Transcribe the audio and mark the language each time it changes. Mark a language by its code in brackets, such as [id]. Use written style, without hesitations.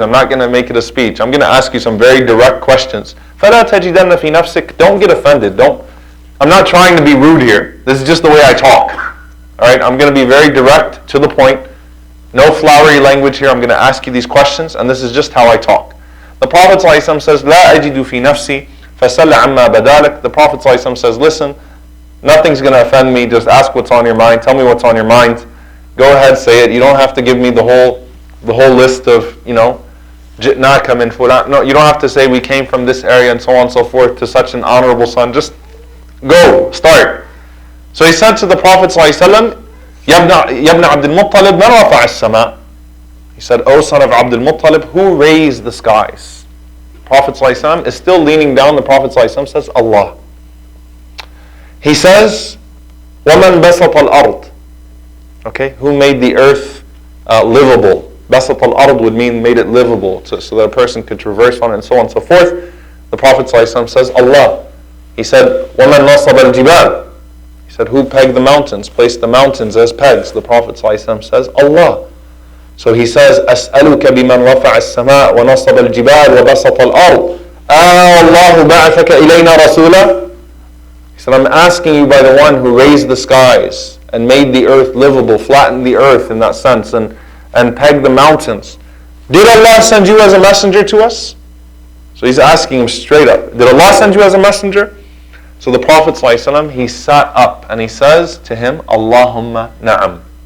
[en] I'm not going to make it a speech. I'm going to ask you some very direct questions. [ar] فَلَا تَجِدَنَّ فِي نَفْسِكَ. Don't get offended. [en] I'm not trying to be rude here. This is just the way I talk. Alright, I'm going to be very direct, to the point. No flowery language here. I'm going to ask you these questions, and this is just how I talk. The Prophet ﷺ says, [ar] لَا أَجِدُ فِي نَفْسِي فَسَلَّ عَمَّا بَدَالَكَ. [en] The Prophet ﷺ says, listen, nothing's going to offend me. Just ask what's on your mind. Tell me what's on your mind. Go ahead, say it. You don't have to give me the whole list of, [ar] جئناك من فلان. [en] No, you don't have to say we came from this area and so on and so forth to such an honorable son. Just go, start. So he said to the Prophet ﷺ, [ar] يا ابن عبد المطلب من رفع السماء. [en] He said, O son of Abdul Muttalib, who raised the skies? Prophet ﷺ is still leaning down. The Prophet ﷺ says, Allah. He says, [ar] وَمَنْ بَسَطَ الْأَرْض. [en] Okay, who made the earth livable? Basat al-ard would mean made it livable, so that a person could traverse on it and so on and so forth. The Prophet ﷺ says, Allah. He said, [ar] وَمَنْ نَصَبَ الْجِبَالِ. [en] He said, who pegged the mountains, placed the mountains as pegs? The Prophet ﷺ says, Allah. So he says, [ar] أَسْأَلُكَ بِمَنْ رَفَعَ السَّمَاءَ وَنَصَبَ الْجِبَالِ وَبَسَطَ الْأَرْضِ اللَّهُ بَعَثَكَ إِلَيْنَا رَسُولًا. [en] He said, I'm asking you by the one who raised the skies and made the earth livable, flattened the earth in that sense, and pegged the mountains. Did Allah send you as a messenger to us? So he's asking him straight up, did Allah send you as a messenger? So the Prophet ﷺ, he sat up and he says to him, [ar] Allahumma na'am.